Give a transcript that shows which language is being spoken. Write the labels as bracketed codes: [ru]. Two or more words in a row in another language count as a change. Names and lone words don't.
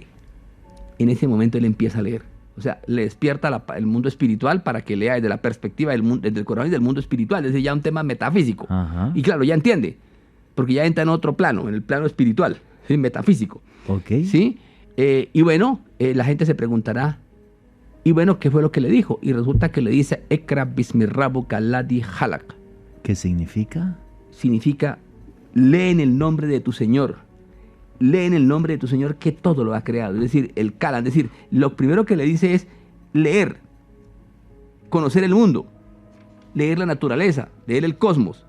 [es] En ese momento él empieza a leer. O sea, le despierta el mundo espiritual para que lea desde la perspectiva desde el corazón y del mundo espiritual. Es decir, ya un tema metafísico. Ajá. Y claro, ya entiende, porque ya entra en otro plano, en el plano espiritual, ¿sí? Metafísico. Okay. ¿Sí? La gente se preguntará, ¿qué fue lo que le dijo? Y resulta que le dice, [ar] اقرأ باسم ربك الذي خلق. [es] ¿Qué significa? Significa, lee en el nombre de tu Señor. Lee en el nombre de tu Señor que todo lo ha creado. Es decir, el Kalam. Es decir, lo primero que le dice es leer, conocer el mundo, leer la naturaleza, leer el cosmos.